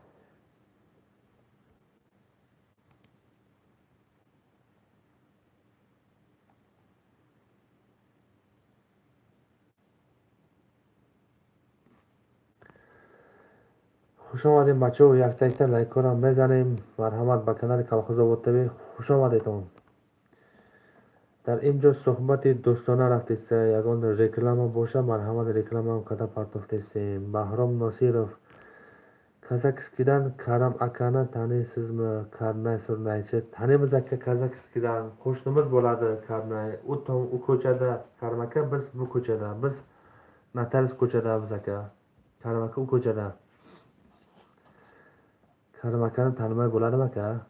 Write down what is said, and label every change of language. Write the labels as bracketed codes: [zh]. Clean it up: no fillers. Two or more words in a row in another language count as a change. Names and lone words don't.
[tg] Хуш омадед бачаҳо, якта лайкҳоро мезанем. Марҳамат, ба канали Колхозобод ТВ хуш омадед. Дар ин ҷо суҳбати дӯстона рафтиста. Ягон реклама боша, марҳамат, рекламаам қада партофтесем. Баҳром Носиров. [uz] Казахскидан Карам акани танисизми? Карнай Сурнайчи. Tanimiz aka, Kazakskidan qo'shnimiz bo'ladi Karnay. U ko'chada, Karam aka, biz bu ko'chada. Biz Natalis ko'chadamiz aka. Karam aka u ko'chada. Karam akani tanimay bo'ladimi aka?